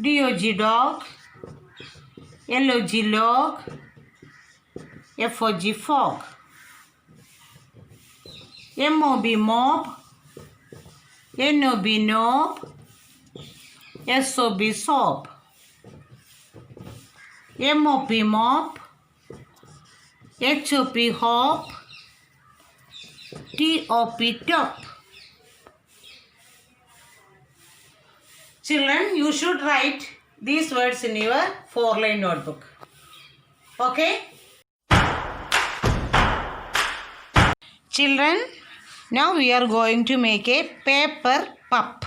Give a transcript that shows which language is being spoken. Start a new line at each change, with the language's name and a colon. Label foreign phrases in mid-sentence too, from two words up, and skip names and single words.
English: D-O-G dog, L-O-G log, F-O-G fog, M-O-B mob, N-O-B knob, S-O-B soap, M-O-P mop, H-O-P hop, T-O-P top. Children, you should write these words in your 4-line notebook. Okay? Children, now we are going to make a paper pup.